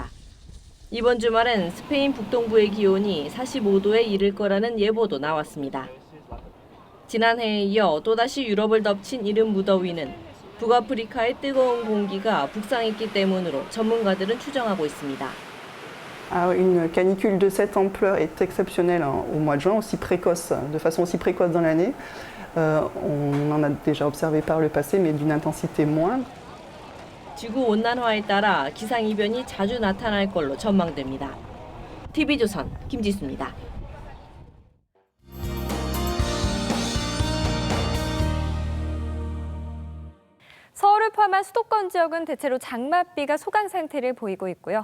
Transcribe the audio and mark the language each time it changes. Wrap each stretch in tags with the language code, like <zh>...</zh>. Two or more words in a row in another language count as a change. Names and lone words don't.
<ko>이번 주말엔 스페인 북동부의 기온이 45도에 이를 거라는 예보도 나왔습니다. 지난해에 이어 또다시 유럽을 덮친 이른 무더위는 북아프리카의 뜨거운 공기가 북상했기 때문으로 전문가들은 추정하고 있습니다.</ko> <fr>Une canicule de cette ampleur est exceptionnelle au mois de juin, aussi précoce, de façon aussi précoce dans l'année. On en a déjà observé par le passé, mais d'une intensité moindre.</fr> <ko>지구 온난화에 따라 기상 이변이 자주 나타날 걸로 전망됩니다. TV조선 김지수입니다. 서울을 포함한 수도권 지역은 대체로 장맛비가 소강 상태를 보이고 있고요.</ko>